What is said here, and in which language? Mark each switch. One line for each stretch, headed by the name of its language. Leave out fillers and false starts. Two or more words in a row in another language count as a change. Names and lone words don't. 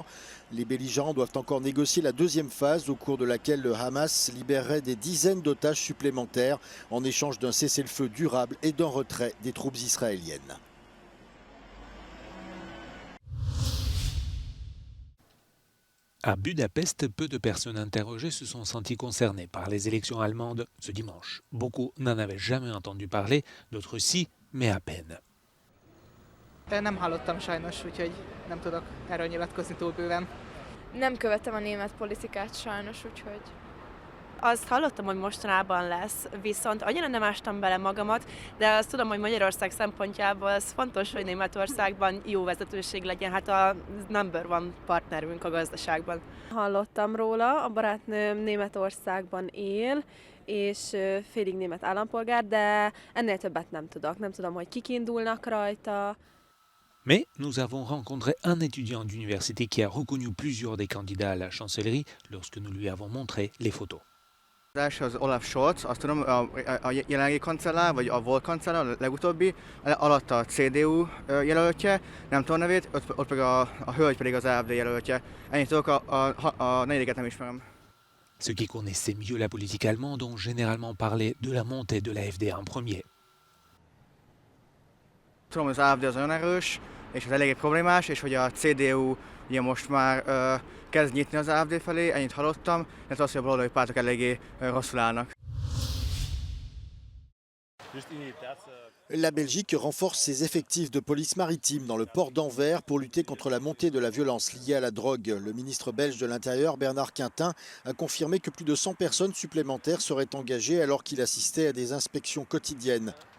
French: Les belligérants doivent encore négocier la deuxième phase au cours de laquelle le Hamas libérerait des dizaines d'otages supplémentaires en échange d'un cessez-le-feu durable et d'un retrait des troupes israéliennes. À Budapest, peu de personnes interrogées se sont senties concernées par les élections allemandes ce dimanche. Beaucoup n'en avaient jamais entendu parler, d'autres si, mais à peine.
Hungarian: Nem hallottam sajnos, úgyhogy nem tudok erről nyilatkozni túl bőven. Nem követem a német politikát sajnos, úgyhogy... Azt hallottam, hogy mostanában lesz, viszont annyira nem ástam bele magamat, de azt tudom, hogy Magyarország szempontjából ez fontos, hogy Németországban jó vezetőség legyen, hát a
English: number one
Hungarian: partnerünk a gazdaságban. Hallottam róla, a barátnőm Németországban él, és félig német állampolgár, de ennél többet nem tudok. Nem tudom, hogy kik indulnak rajta.
French: Mais nous avons rencontré un étudiant d'université qui a reconnu plusieurs des candidats à la chancellerie lorsque nous lui avons montré les photos.
Hungarian: Az első az Olaf Scholz, azt tudom, a jelenlegi kancellár, vagy a volt kancellár, a legutóbbi, alatt a CDU jelöltje, nem tudom a nevét, ott pedig a hölgy pedig az AfD jelöltje. Ennyit tudok, a negyediket nem ismerem.
French: Ceux qui connaissaient mieux la politique allemande ont généralement parlé de la montée de l'AfD en premier.
Hungarian: Tudom, hogy az AfD az olyan erős, és az eléggé problémás, és hogy a CDU ugye most már kezd nyitni az AfD felé, ennyit hallottam, illetve azt, hogy a baloldali pártok eléggé rosszul állnak.
French: La Belgique renforce ses effectifs de police maritime dans le port d'Anvers pour lutter contre la montée de la violence liée à la drogue. Le ministre belge de l'Intérieur, Bernard Quintin, a confirmé que plus de 100 personnes supplémentaires seraient engagées alors qu'il assistait à des inspections quotidiennes.